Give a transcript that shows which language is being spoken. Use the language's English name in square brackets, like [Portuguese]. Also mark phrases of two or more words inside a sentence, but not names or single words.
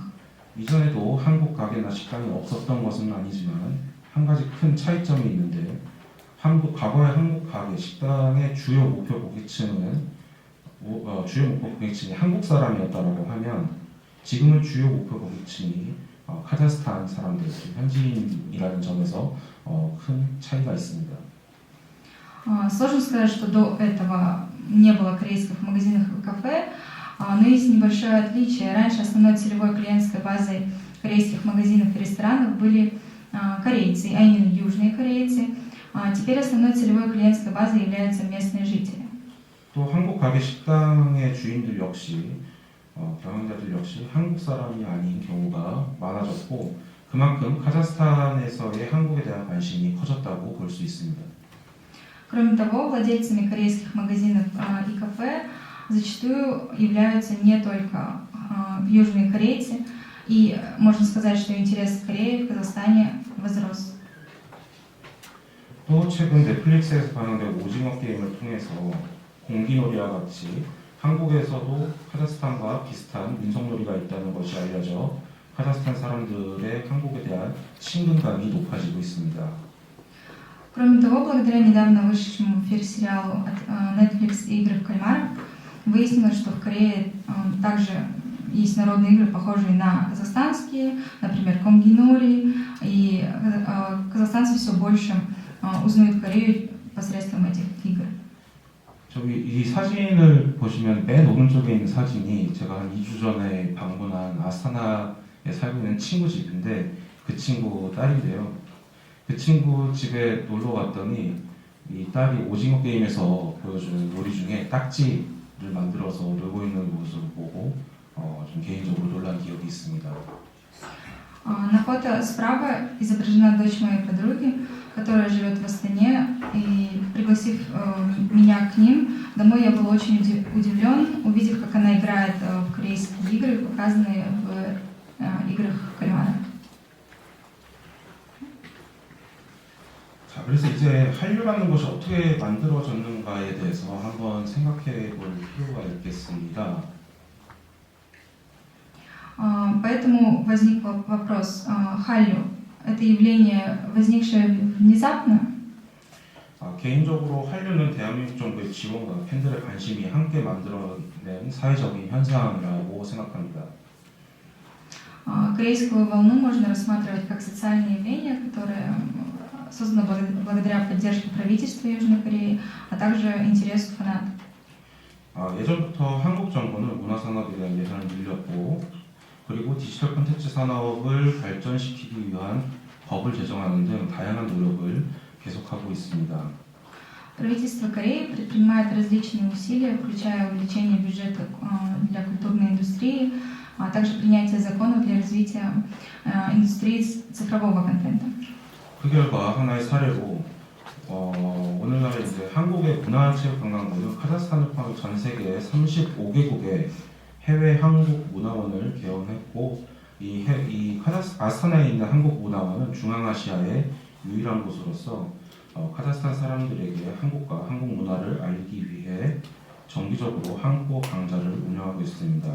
[Korean] 이전에도 한국 가게나 식당이 없었던 것은 아니지만 한 가지 큰 차이점이 있는데 과거의 한국 가게, 식당의 주요 목표 고객층이 한국 사람이었다라고 하면 지금은 주요 목표 고객층이 카자흐스탄 사람들, 현지인이라는 점에서 큰 차이가 있습니다. [Russian] Сложно сказать, что до этого не было корейских магазинов и кафе, но есть небольшое отличие. Раньше основной целевой клиентской базой корейских магазинов и ресторанов были корейцы, а именно южные корейцы. Теперь основной целевой клиентской базой являются местные жители. [Korean] 또 한국 가게 식당의 주인들 역시 경영자들 역시 한국 사람이 아닌 경우가 많아졌고 그만큼 카자흐스탄에서의 한국에 대한 관심이 커졌다고 볼 수 있습니다. [Russian] Кроме того, владельцами корейских магазинов и кафе зачастую являются не только южные корейцы, и можно сказать, что интерес к Корее в Казахстане возрос. [Korean] 또 최근 넷플릭스에서 방영된 오징어 게임을 통해서 공기놀이와 같이 한국에서도 카자흐스탄과 비슷한 민속놀이가 있다는 것이 알려져 카자흐스탄 사람들의 한국에 대한 친근감이 높아지고 있습니다. [Russian] Кроме того, благодаря недавно вышедшему в эфир сериалу от Netflix «Игры в кальмара» выяснилось, что в Корее также есть народные игры, похожие на казахстанские, например, комгинори, и казахстанцы все больше узнают Корею посредством этих игр. [Korean] 저기 이 사진을 보시면 맨 오른쪽에 있는 사진이 제가 한 2주 전에 방문한 아스타나에 살고 있는 친구 집인데 그 친구 딸인데요. 그 친구 집에 놀러 갔더니 이 딸이 오징어 게임에서 보여주는 놀이 중에 딱지를 만들어서 놀고 있는 모습을 보고 좀 개인적으로 놀란 기억이 있습니다. [Russian] На фото справа изображена дочь моей подруги, которая живет в Астане, и пригласив меня к ним, Домой я был очень удивлен, увидев, как она играет в корейские игры, показанные в играх кальмара. [Korean] 자, 그래서 이제 한류라는 것이 어떻게 만들어졌는가에 대해서 한번 생각해 볼 필요가 있겠습니다. [Russian] Поэтому возник вопрос, халлю – это явление, возникшее внезапно? [Korean] 개인적으로 한류는 대한민국 정부의 지원과 팬들의 관심이 함께 만들어낸 사회적인 현상이라고 생각합니다. [Russian] Корейскую волну можно рассматривать как социальное явление, которое создано благодаря поддержке правительства Южной Кореи, а также интересу фанатов. [Korean] 예전부터 한국 정부는 문화산업에 대한 예산을 늘렸고 그리고 디지털 콘텐츠 산업을 발전시키기 위한 법을 제정하는 등 다양한 노력을 계속하고 있습니다. [Russian] Правительство Кореи предпринимает различные усилия, включая увеличение бюджета для культурной индустрии, а также принятие законов для развития индустрии цифрового контента. [Korean] 그 결과 하나의 사례로 오늘날에 이제 한국의 문화체육관광부는 카자흐스탄을 포함해 전 세계 35개국의 해외 한국 문화원을 개원했고 이 아스타나에 있는 한국 문화원은 중앙아시아의 유일한 곳으로서 카자흐스탄 사람들에게 한국과 한국 문화를 알리기 위해 정기적으로 한국어 강좌를 운영하고 있습니다.